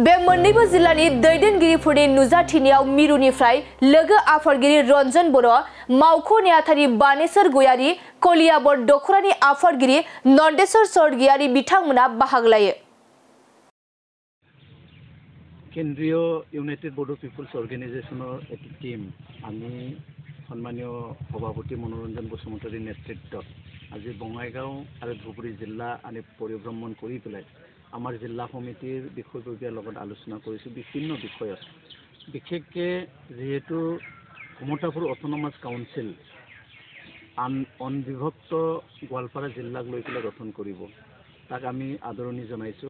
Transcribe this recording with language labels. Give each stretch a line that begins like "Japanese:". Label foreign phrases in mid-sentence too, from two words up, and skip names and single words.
Bodo: बे मोन्नैबो जिल्लानि दैदेनगिरिफोरनि नुजाथिनायाव मिरुनिफ्राय लोगो आफादगिरि रन्जन बर', मावख' नेहाथारि बानेश्वर गयारी, कलियाबर दखरानि आफादगिरि नन्देश्वर स्वर्गियारी बिथांमोना बाहागो लायो।
Assamese: केन्द्रीय इउनाइटेड बड' पिपल्स अर्गेनाइजेशনৰ এটি টিম আমি সন্মানীয় সভাপতি মনোৰঞ্জন বসুমতাৰীৰ নেতৃত্বত আজি বঙাইগাঁও আৰু ধুবুৰী জিলা আমি পৰিভ্ৰমণ কৰি পেলাই আমাৰ জিলা সমিতিৰ বিষয়ববীয়াৰ লগত আলোচনা কৰিছোঁ বিভিন্ন বিষয়ত। বিশেষকৈ যিহেতু কমতাপুৰ অট'নমাছ কাউন্সিল অনবিভক্ত গোৱালপাৰা জিলাক লৈ পেলাই গঠন কৰিব, তাক আমি আদৰণি জনাইছোঁ।